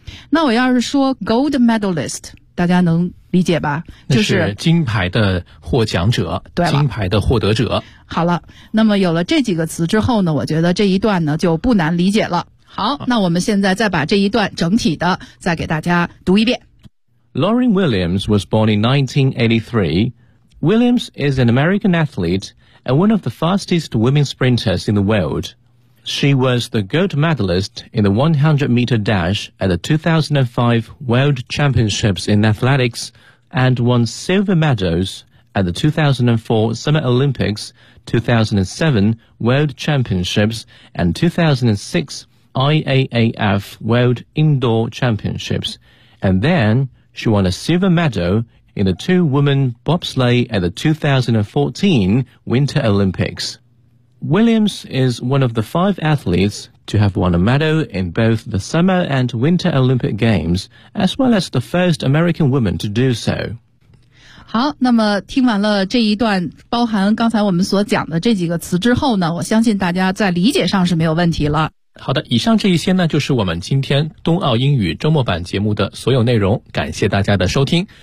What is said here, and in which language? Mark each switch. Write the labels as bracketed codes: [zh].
[zh] 那我要是说 [en] gold medalist， [zh] 大家能理解吧？就是金牌的获奖者，对，金牌的获得者。好了，那么有了这几个词之后呢，我觉得这一段呢就不难理解了。好，那我们现在再把这一段整体的再给大家读一遍。 [en] Lauren Williams was born in 1983. Williams is an American athlete and one of the fastest women sprinters in the world. She was the gold medalist in the 100-meter dash at the 2005 World Championships in Athletics and won silver medals at the 2004 Summer Olympics, 2007 World Championships and 2006 IAAF World Indoor Championships. And then she won a silver medal in the two-woman bobsleigh at the 2014 Winter Olympics. Williams is one of the five athletes to have won a medal in both the Summer and Winter Olympic Games, as well as the first American woman to do so. [zh] 好，那么听完了这一段包含刚才我们所讲的这几个词之后呢，我相信大家在理解上是没有问题了。好的，以上这一些呢，就是我们今天冬奥英语周末版节目的所有内容，感谢大家的收听。